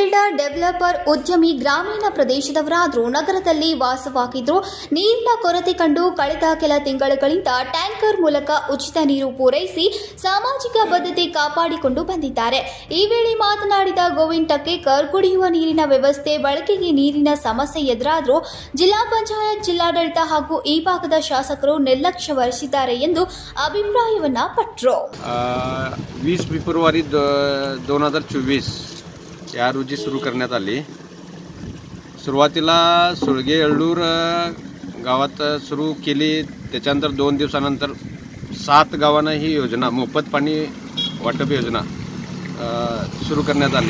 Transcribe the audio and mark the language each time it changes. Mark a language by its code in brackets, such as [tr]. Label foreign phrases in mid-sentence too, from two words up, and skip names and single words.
[kn] ಡೆವಲಪರ್ ಉದ್ಯಮಿ ಗ್ರಾಮೀಣ ಪ್ರದೇಶದವರಾದರೂ ನಗರದಲ್ಲಿ ವಾಸವಾಗಿದ್ದು ನೀರಿನ ಕೊರತೆ ಕಂಡು ಕಳೆದ ಕೆಲ ತಿಂಗಳುಗಳಿಂದ ಟ್ಯಾಂಕರ್ ಮೂಲಕ ಉಚಿತ ನೀರು ಪೂರೈಸಿ ಸಾಮಾಜಿಕ ಬದ್ಧತೆ ಕಾಪಾಡಿಕೊಂಡು ಬಂದಿದ್ದಾರೆ। ಈ ವೇಳೆ ಮಾತನಾಡಿದ ಗೋವಿಂದ ಟಕ್ಕೇಕರ್, ಕುಡಿಯುವ ನೀರಿನ ವ್ಯವಸ್ಥೆ, ಬಳಕೆಗೆ ನೀರಿನ ಸಮಸ್ಯೆ ಎದುರಾದರೂ ಜಿಲ್ಲಾ ಪಂಚಾಯತ್, ಜಿಲ್ಲಾಡಳಿತ ಹಾಗೂ ಈ ಭಾಗದ ಶಾಸಕರು ನಿರ್ಲಕ್ಷ್ಯ ವಹಿಸಿದ್ದಾರೆ ಎಂದು ಅಭಿಪ್ರಾಯವನ್ನ ಪಟರೋ। [mr] 20 फेब्रुवारी 2024 या रोजी सुरू करण्यात आली। सुरुवातीला सुळगे येळ्ळूर गावात सुरू केली, त्याच्यानंतर 2 दिवसानंतर 7 गावांना ही योजना मोफत पाणी वाटप योजना सुरू करण्यात आली।